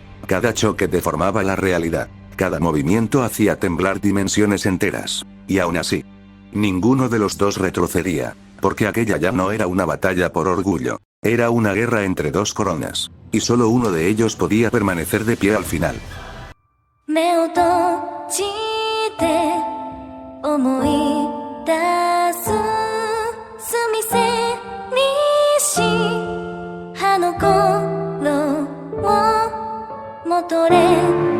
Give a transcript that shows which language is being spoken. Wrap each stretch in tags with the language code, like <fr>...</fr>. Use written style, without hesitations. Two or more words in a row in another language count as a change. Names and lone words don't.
<es>Cada choque deformaba la realidad. Cada movimiento hacía temblar dimensiones enteras. Y aún así, ninguno de los dos retrocedía, porque aquella ya no era una batalla por orgullo. Era una guerra entre dos coronas. Y solo uno de ellos podía permanecer de pie al final.</es> <ja>目を閉じて思い出す澄みせにし葉の頃をれ</ja>